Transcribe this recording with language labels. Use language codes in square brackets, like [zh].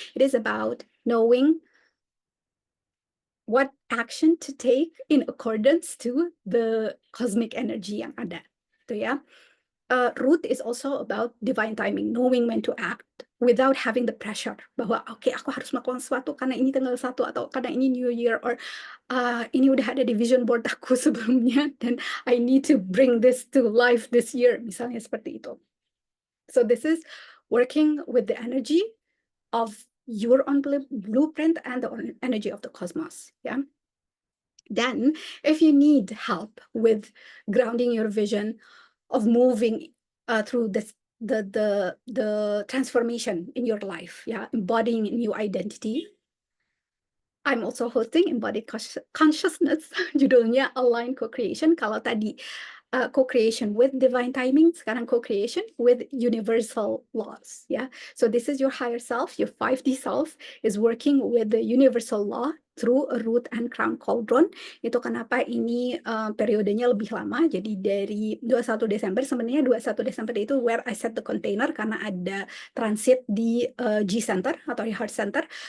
[en] It is about knowing what action to take in accordance to the cosmic energy yang ada. Itu, ya. Root is also about divine timing, knowing when to act, without having the pressure [id] bahwa oke, aku harus melakukan sesuatu karena ini tanggal 1 atau karena ini New Year, or ini udah ada di vision board aku sebelumnya dan [en] I need to bring this to life this year, [id] misalnya seperti itu. [en] So this is working with the energy of your own blueprint and the energy of the cosmos, yeah. Then if you need help with grounding your vision of moving through this the transformation in your life, yeah, embodying new identity. I'm also hosting Embodied Consciousness, judulnya Align Co-Creation. Kalau tadi co-creation with divine timing, sekarang co-creation with universal laws, ya. So this is your higher self, your 5D self is working with the universal law through a root and crown cauldron. [id] Itu kenapa ini periodenya lebih lama, jadi dari 21 Desember, sebenarnya 21 Desember itu [en] where I set the container, [id] karena ada transit di G Center atau di Heart Center.